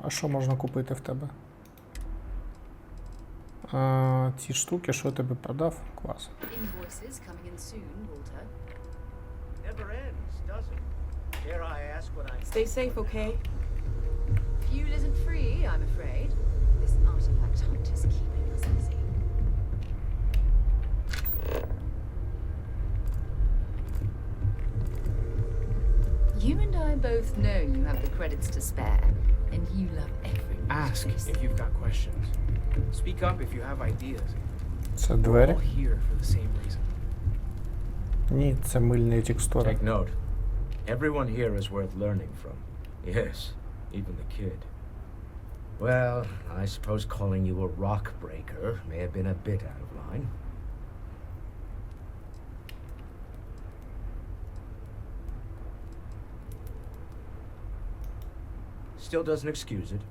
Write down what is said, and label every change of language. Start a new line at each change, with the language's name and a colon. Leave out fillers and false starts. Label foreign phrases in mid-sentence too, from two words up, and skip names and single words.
Ukrainian: А що можна купити в тебе? Ці штуки, що я тобі продав? Клас.
English: Never ends, does it? Dare I ask what I'm... Stay safe, okay? Fuel isn't free, I'm afraid. This artifact hunt is keeping us busy. You and I both know you have the credits to spare, and you love every Ask if you've got questions. Speak up if you have ideas.
Ukrainian: Це
English: We're
Ukrainian: двері?
English: all here for the same reason.
Ukrainian: Ні, це мильні текстури.
English: Take note. Everyone here is worth learning from. Yes, even the kid. Well, I suppose calling you a rock breaker may have been a bit out of line. Still doesn't excuse it.